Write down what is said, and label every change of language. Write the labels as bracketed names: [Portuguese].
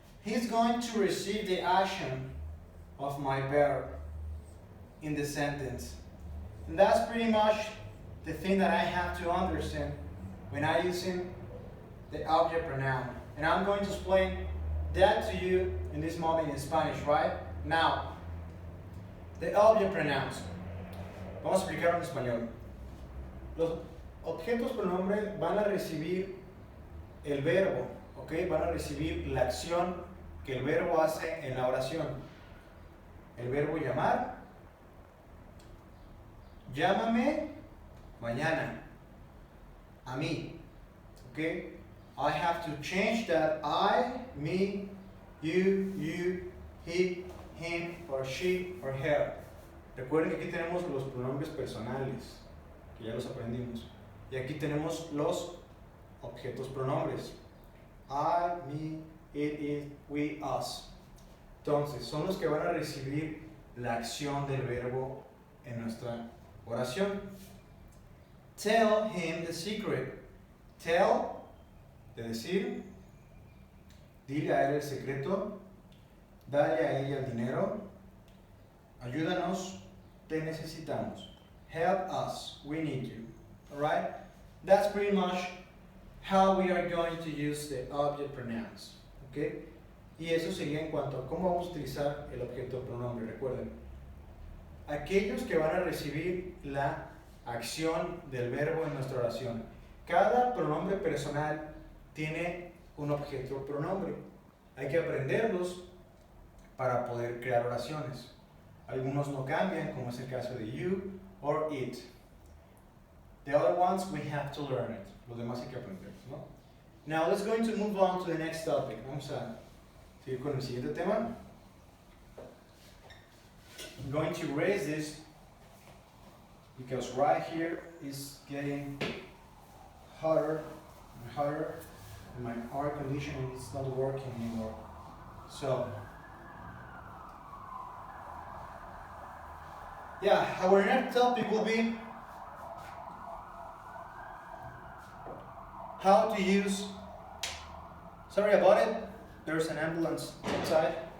[English] He's going to receive the action of my verb in the sentence. And that's pretty much the thing that I have to understand when I'm using the object pronoun. And I'm going to explain that to you in this moment in Spanish, right? Now, the object pronouns. [Spanish] Vamos a explicarlo en español. Los objetos pronombre van a recibir el verbo, ¿ok? Van a recibir la acción que el verbo hace en la oración. El verbo llamar. Llámame mañana. A mí. ¿Ok? [English] I have to change that I, me, you, he, him, or she, or her. [Spanish] Recuerden que aquí tenemos los pronombres personales, que ya los aprendimos. Y aquí tenemos los objetos pronombres. [English] I, me, it, we, us. [Spanish] Entonces, son los que van a recibir la acción del verbo en nuestra oración. [English] Tell him the secret. Tell, [Spanish] de decir. Dile a él el secreto. Dale a ella el dinero. Ayúdanos, te necesitamos. [English] Help us, we need you. Alright? That's pretty much how we are going to use the object pronouns. Okay? [Spanish] Y eso sería en cuanto a cómo vamos a utilizar el objeto pronombre. Recuerden, aquellos que van a recibir la acción del verbo en nuestra oración. Cada pronombre personal tiene un objeto pronombre. Hay que aprenderlos para poder crear oraciones. Algunos no cambian, como es el caso de you or it. [English] The other ones, we have to learn it. [Spanish] Los demás hay que aprenderlos, ¿no? [English] Now, let's going to move on to the next topic. [Spanish] Vamos a seguir con el siguiente tema. [English] I'm going to erase this because right here is getting hotter and hotter, and my air conditioning is not working anymore. So, yeah, our next topic will be how to use, sorry about it, there's an ambulance outside.